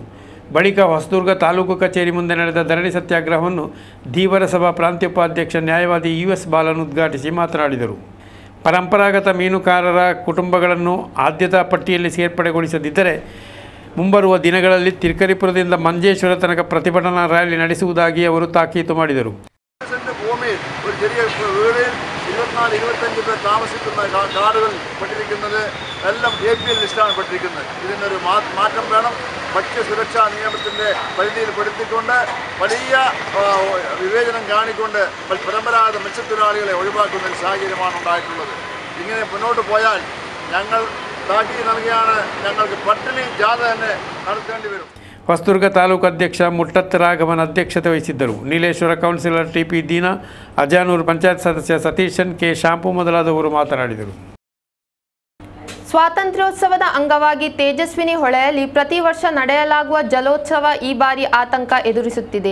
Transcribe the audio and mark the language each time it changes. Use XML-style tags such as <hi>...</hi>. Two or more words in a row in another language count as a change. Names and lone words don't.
<kn>ಬಳಿಕ ಹೊಸದುರ್ಗ ತಾಲೂಕು ಕಚೇರಿ ಮುಂದೆ ನಡೆದ ಧರಣಿ ಸತ್ಯಾಗ್ರಹವನ್ನು ಧೀವರ ಸಭಾ ಪ್ರಾಂತ್ಯೋಪಾಧ್ಯಕ್ಷ ನ್ಯಾಯವಾದಿ US ಬಾಲನ್ ಉದ್ಘಾಟಿಸಿ ಮಾತನಾಡಿದರು. ಪರಂಪರಾಗತ ಮೀನುಗಾರರ ಕುಟುಂಬಗಳನ್ನು ಆದ್ಯತಾ ಪಟ್ಟಿಯಲ್ಲಿ ಸೇರ್ಪಡೆಗೊಳಿಸದಿದ್ದರೆ ಮುಂಬರುವ ದಿನಗಳಲ್ಲಿ ತಿರ್ಕರಿಪುರದಿಂದ ಮಂಜೇಶ್ವರ ತನಕ ಪ್ರತಿಭಟನಾ ರ್ಯಾಲಿ ನಡೆಸುವುದಾಗಿ ಅವರು ತಾಕೀತು ಮಾಡಿದರು.</kn> <ml>ഭൂമിയിൽ ഒരു ചെറിയ വീടിൽ 24-25 പേർ താമസിക്കുന്ന കാർഡുകൾ പെട്ടിരിക്കുന്നത് എല്ലാം APL ലിസ്റ്റാണ് പെട്ടിരിക്കുന്നത്. ഇതിനൊരു മാറ്റം വേണം. ഭക്ഷ്യസുരക്ഷാ നിയമത്തിൻ്റെ പരിധിയിൽപ്പെടുത്തിക്കൊണ്ട് വലിയ വിവേചനം കാണിക്കൊണ്ട് പരമ്പരാഗത മത്സ്യത്തൊഴിലാളികളെ ഒഴിവാക്കുന്ന ഒരു സാഹചര്യമാണ് ഉണ്ടായിട്ടുള്ളത്. ഇങ്ങനെ മുന്നോട്ട് പോയാൽ ഞങ്ങൾ താക്കീത് നൽകിയാണ് ഞങ്ങൾക്ക് പട്ടിണി ജാഥ തന്നെ നടത്തേണ്ടി വരും.</ml> <kn>ಹೊಸದುರ್ಗ ತಾಲೂಕು ಅಧ್ಯಕ್ಷ ಮುಟ್ಟತ್ ರಾಘವನ್ ಅಧ್ಯಕ್ಷತೆ ವಹಿಸಿದ್ದರು. ನೀಲೇಶ್ವರ ಕೌನ್ಸಿಲರ್ ಟಿ.ಪಿ. ದೀನಾ, ಅಜಾನೂರು ಪಂಚಾಯತ್ ಸದಸ್ಯ ಸತೀಶನ್, ಕೆ. ಶಾಂಪು ಮೊದಲಾದವರು ಮಾತನಾಡಿದರು. ಸ್ವಾತಂತ್ರ್ಯೋತ್ಸವದ ಅಂಗವಾಗಿ ತೇಜಸ್ವಿನಿ ಹೊಳೆಯಲ್ಲಿ ಪ್ರತಿ ವರ್ಷ ನಡೆಯಲಾಗುವ ಜಲೋತ್ಸವ ಈ ಬಾರಿ ಆತಂಕ ಎದುರಿಸುತ್ತಿದೆ.</kn>